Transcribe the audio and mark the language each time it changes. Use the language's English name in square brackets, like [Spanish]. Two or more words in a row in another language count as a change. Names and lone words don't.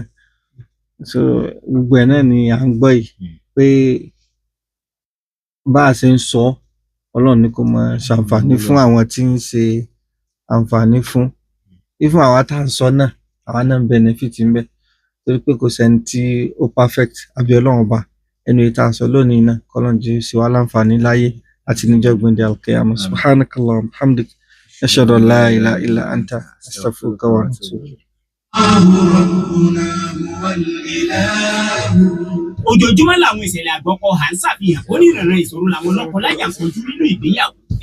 [Yoruba] So gbogbo ẹ̀ náà ni à ń gbọ́ yìí pé bá a ṣe ń sọ Ọlọ́run ní kó máa ṣàǹfààní fún àwọn tí ń ṣe àǹfààní fún fún àwa tá à ń sọ náà àwa náà ń benefit ń bẹ torí pé kò sẹ́ni tí ó perfect àbí Ọlọ́run ọba ẹnu ìta sọ lónìí náà kọ́lọ́n jẹ́ sí wa láǹfààní láyé àti níjọ́ gbẹ̀ndẹ̀ al-qiyamah. [Arabic] سبحانك اللهم وبحمدك أشهد أن لا إله إلا أنت أستغفرك وأتوب إليك. [Yoruba] Ojoojúmọ́ làwọn ìṣẹ̀lẹ̀ àgbọ̀kọ̀ à ń ṣàfihàn onírànran ìṣòro làwọn lọ́kọ láya kojú nínú ìgbéyàwó.